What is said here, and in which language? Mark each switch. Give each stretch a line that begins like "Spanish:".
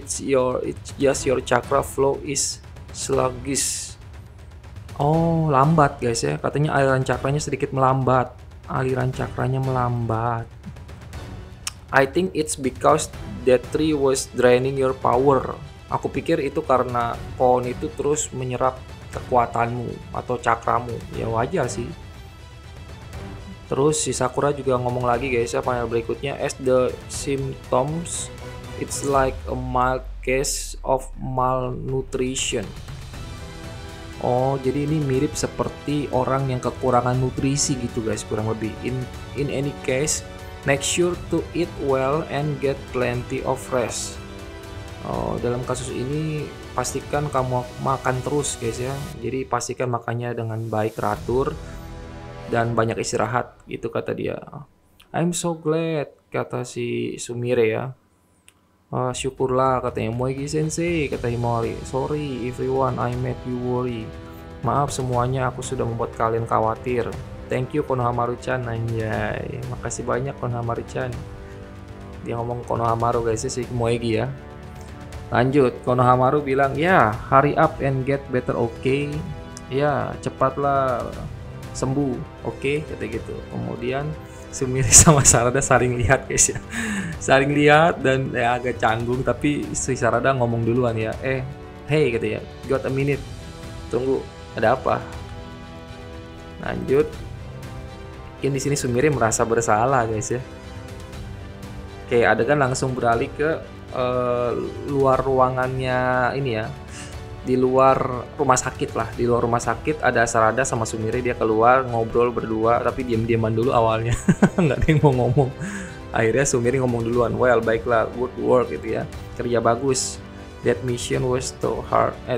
English: It's just your chakra flow is sluggish.
Indonesian: Oh, lambat guys ya. Katanya aliran cakranya sedikit melambat. Aliran cakranya melambat.
English: I think it's because that tree was draining your power.
Indonesian: Aku pikir itu karena pohon itu terus menyerap kekuatanmu atau cakramu. Ya wajar sih. Terus si Sakura juga ngomong lagi guys ya, panel berikutnya,
English: as the symptoms, it's like a mild case of malnutrition.
Indonesian: Oh, jadi ini mirip seperti orang yang kekurangan nutrisi gitu guys, kurang lebih.
English: In any case, make sure to eat well and get plenty of rest.
Indonesian: Oh, dalam kasus ini pastikan kamu makan terus guys ya. Jadi pastikan makannya dengan baik, teratur dan banyak istirahat gitu kata dia.
English: I'm so glad,
Indonesian: kata si Sumire ya. Syukurlah katanya. Moegi sensei, kata Himawari.
English: Sorry everyone, I made you worry.
Indonesian: Maaf semuanya, aku sudah membuat kalian khawatir.
English: Thank you
Indonesian: Konohamaru-chan, anjay. Makasih banyak Konohamaru-chan. Dia ngomong Konohamaru guys, si Moegi ya. Lanjut, Konohamaru bilang, ya
English: hurry up and get better, okay?
Indonesian: Ya cepatlah sembuh, okay? Kata gitu. Kemudian Sumire sama Sarada saling lihat guys ya. Saling lihat dan ya agak canggung, tapi si Sarada ngomong duluan ya.
English: Hey
Indonesian: katanya,
English: got a minute.
Indonesian: Tunggu, ada apa? Lanjut. Mungkin di sini Sumire merasa bersalah guys ya. Oke, adegan langsung beralih ke luar ruangannya ini ya. Di luar rumah sakit lah. Di luar rumah sakit ada Sarada sama Sumire, dia keluar ngobrol berdua, tapi diam-diaman dulu awalnya. Nggak ada yang mau ngomong. Akhirnya Sumire ngomong duluan. Well, baiklah,
English: good work
Indonesian: gitu ya. Kerja bagus.
English: That mission was too hard.